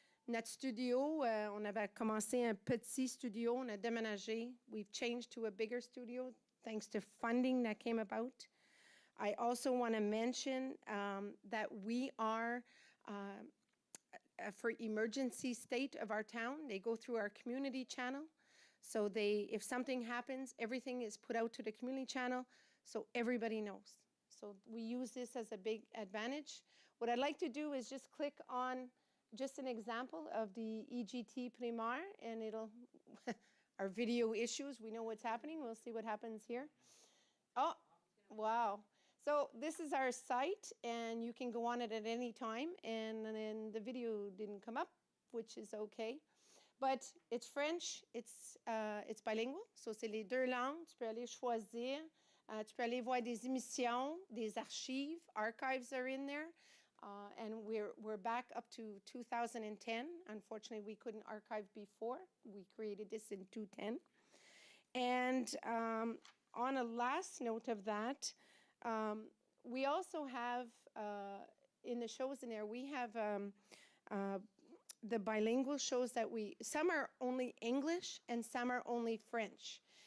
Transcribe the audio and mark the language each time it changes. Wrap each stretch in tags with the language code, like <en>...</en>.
<fr>Notre studio, on avait commencé un petit studio, on a déménagé.</fr> <en>We've changed to a bigger studio thanks to funding that came about. I also want to mention that we are for emergency state of our town. They go through our community channel. So if something happens, everything is put out to the community channel so everybody knows. So we use this as a big advantage. What I'd like to do is just click on just an example of the EGT Primaire, and it'll, our video issues, we know what's happening. We'll see what happens here. Oh, wow. So this is our site, and you can go on it at any time, and then the video didn't come up, which is okay. But it's French, it's bilingual, so</en> <fr>c'est les deux langues. Tu peux aller choisir, tu peux aller voir des émissions, des archives</fr> <en>are in there. And we're back up to 2010. Unfortunately, we couldn't archive before. We created this in 2010. And on a last note of that, we also have, in the shows in there, we have the bilingual shows that some are only English and some are only French.</en>